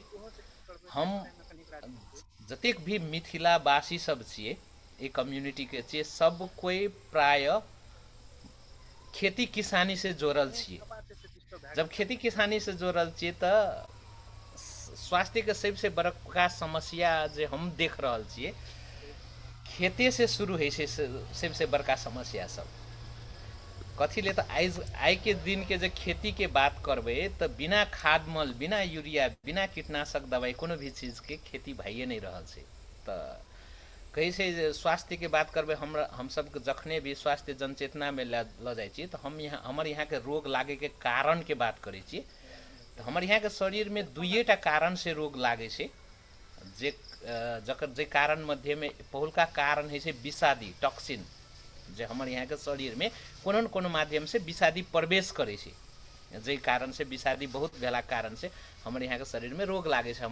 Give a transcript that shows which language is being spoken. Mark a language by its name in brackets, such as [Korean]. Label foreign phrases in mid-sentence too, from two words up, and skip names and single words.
[Maithili] हम जतेक भी मिथिलावासी सब छियै, ई कम्युनिटी के छियै, सब कोई प्राय खेती किसानी से जोड़ल छियै। जब खेती किसानी से जोड़ल छियै तो स्वास्थ्य के सबसे बड़का समस्या जे हम देख रहल छियै, खेते से शुरू है छै सबसे बड़का समस्या सब। कथी ले तो आई के दिन के जे खेती के बात करबे तो बिना खाद मल, बिना यूरिया, बिना कीटनाशक दवाई कोनो भी चीज के खेती भइए नहीं रहल छै। तो कही से जे स्वास्थ्य के बात करबे, हम सब जखने भी स्वास्थ्य जनचेतना में ल जाइ छी तो हम यहाँ हमर यहाँ के रोग लागे के कारण के बात करै छी। तो हमर यहाँ के शरीर में दुइटा कारण से रोग लागे छै, जे जकर जे कारण मध्य में पहिलका कारण है विषादी टॉक्सिन, जे हमर यहाँ के शरीर में कोनो न कोनो माध्यम से विषादी प्रवेश करे छै, जे कारण से विषादी बहुत भेला कारण से हमर यहाँ के शरीर में रोग लागे छै।